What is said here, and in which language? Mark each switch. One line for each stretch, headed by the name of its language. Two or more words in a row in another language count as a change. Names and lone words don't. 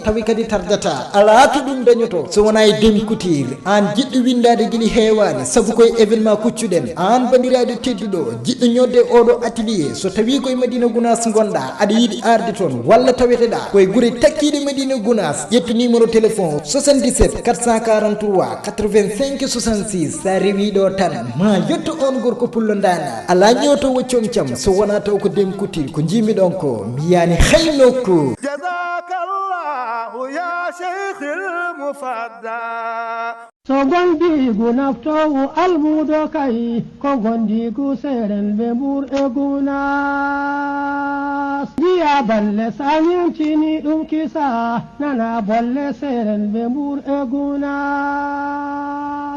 Fula: tawi kadi tardata ala to dum dañoto so wona e Deme Couture an jiddu windade gili heewani sabu koy événement kuccuden an bandirade teddudo jiddu nyodde odo atelier so tawi koy Madina Gounass gonda ada yidi arde ton walla tawete da koy gure takkide Madina Gounass yettu
French: numéro téléphone
Fula: 77 443 85 66 sa rewi do tan ma yetto on gorko pullo ndana ala nyoto woccom cham so wona taw ko Deme Couture ko jimi don ko miyani haynoko
Arabic: جزاك الله يا شيخ المفدى
Fula: so gondigu naftowo almudo kay ko gondigu seren be bur e Gounass jiya balle sañintini ɗum kisa nana bolle seren be bur e Gounass